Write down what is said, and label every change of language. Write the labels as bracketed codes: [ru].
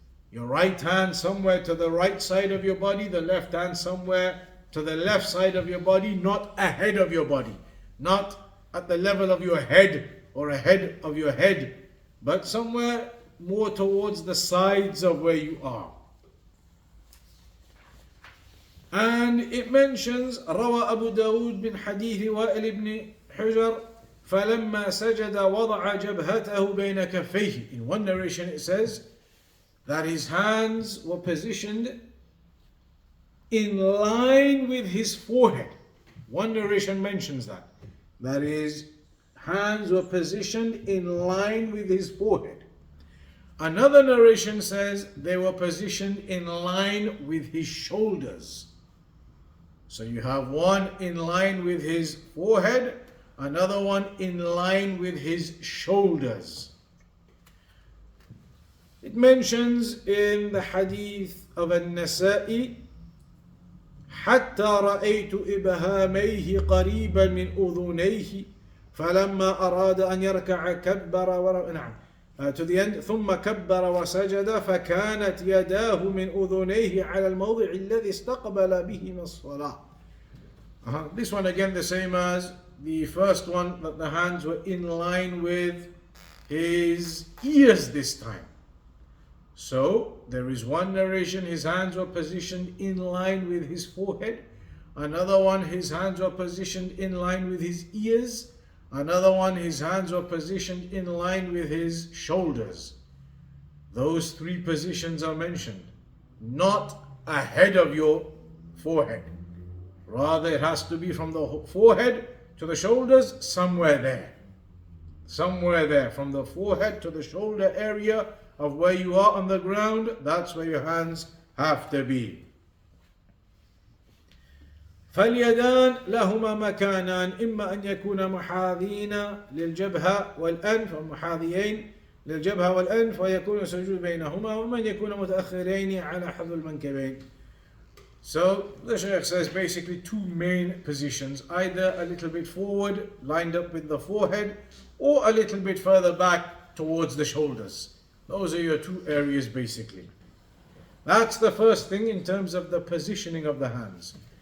[en] Your right hand somewhere to the right side of your body, the left hand somewhere to the left side of your body, not ahead of your body, not at the level of your head or ahead of your head, but somewhere more towards the sides of where you are. And it mentions [ar] روى أبو داود من حديث وائل بن حجر فلما سجد وضع جبهته بين كفيه. [en] In one narration it says that his hands were positioned in line with his forehead. One narration mentions that his hands were positioned in line with his forehead. Another narration says they were positioned in line with his shoulders. So you have one in line with his forehead, another one in line with his shoulders. It mentions in the hadith of An-Nasa'i, [ar] حتى رأيت إبهاميه قريبا من أذنيه فلما أراد أن يركع كبر نعم [en] to the end [ar] ثم كبر وسجد فكانت يداه من أذنيه على الموضع الذي استقبل به من الصلاة. [en] This one again the same as the first one, that the hands were in line with his ears this time. So there is one narration his hands were positioned in line with his forehead, another one his hands were positioned in line with his ears, another one his hands were positioned in line with his shoulders. Those three positions are mentioned, not ahead of your forehead. Rather it has to be from the forehead to the shoulders, somewhere there. Somewhere there, from the forehead to the shoulder area of where you are on the ground, that's where your hands have to be. [ar] فاليدان لهما مكانان إما أن يكون محاذين للجبهة والأنف ومحاذيين للجبهة والأنف ويكون السجود بينهما ومن يكون متأخرين على حذو المنكبين. [en] So the Sheikh says basically two main positions, either a little bit forward lined up with the forehead or a little bit further back towards the shoulders. Those are your two areas basically. That's the first thing in terms of the positioning of the hands.